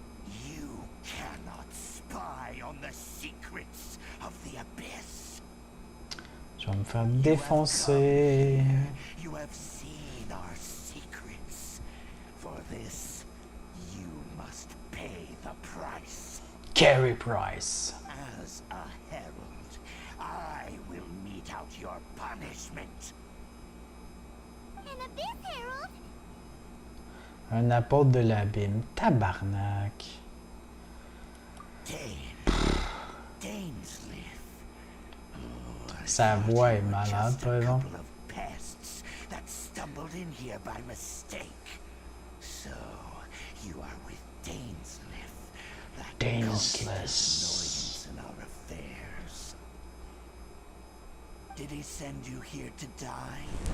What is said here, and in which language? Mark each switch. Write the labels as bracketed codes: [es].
[en] You cannot spy on the secrets of the abyss. [fr] Je vais me faire défoncer. [en] You have seen our secrets. For this, you must pay the price. Carry price. As a herald, I will mete out your punishment. An abyss herald? [fr] Un apôtre de l'abîme. Tabarnak. [en] Dainsleif. [fr] Sa voix est malade, par exemple. [en] Couple of pests that stumbled in here by mistake. So, you are with Dainsleif. That Dainsleif. annoyance in our affairs. Did he send you here to die?